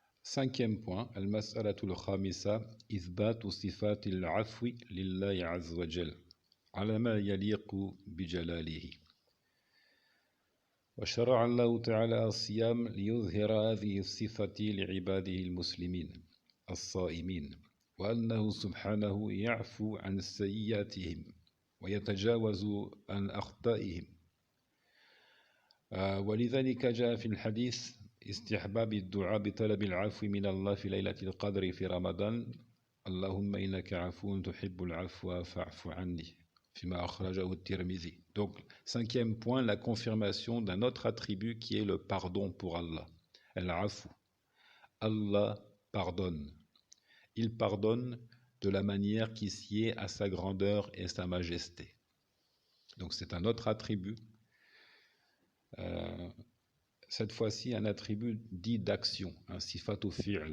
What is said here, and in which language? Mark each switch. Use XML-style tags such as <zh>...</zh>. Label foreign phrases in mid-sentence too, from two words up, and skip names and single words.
<fr>Cinquième point,</fr> <ar>المسألة الخامسة، إثبات صفة العفو لله عز وجل، على ما يليق بجلاله. وشرع الله تعالى الصيام ليظهر هذه الصفة لعباده المسلمين الصائمين وأنه سبحانه يعفو عن سيئاتهم ويتجاوز عن أخطائهم ولذلك جاء في الحديث استحباب الدعاء بطلب العفو من الله في ليلة القدر في رمضان اللهم إنك عفو تحب العفو فاعف عني فيما أخرجه الترمذي.</ar> <fr>Donc, cinquième point, la confirmation d'un autre attribut qui est le pardon pour Allah. Al-afu. Allah pardonne. Il pardonne de la manière qui sied à sa grandeur et sa majesté. Donc, c'est un autre attribut. Cette fois-ci, un attribut dit d'action, un</fr> <ar>صفة فعل.</ar>